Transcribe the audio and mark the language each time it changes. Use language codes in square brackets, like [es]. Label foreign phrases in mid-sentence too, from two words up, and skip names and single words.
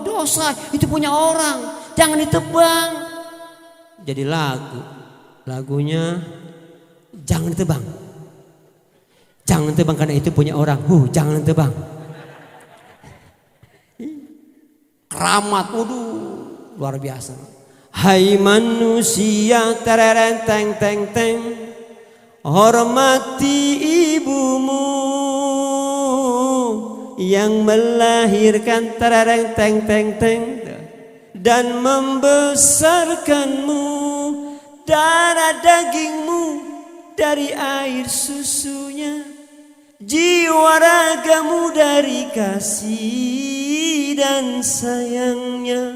[id] Dosa, itu punya orang. Jangan ditebang. Jadi lagu. Lagunya jangan ditebang. Jangan tebang karena itu punya orang. Jangan tebang. Keramat, waduh, luar biasa. Hai manusia, tereren teng teng teng. Hormati ibumu yang melahirkan tereng teng teng teng dan membesarkanmu, darah dagingmu dari air susunya, jiwa ragamu dari kasih dan sayangnya.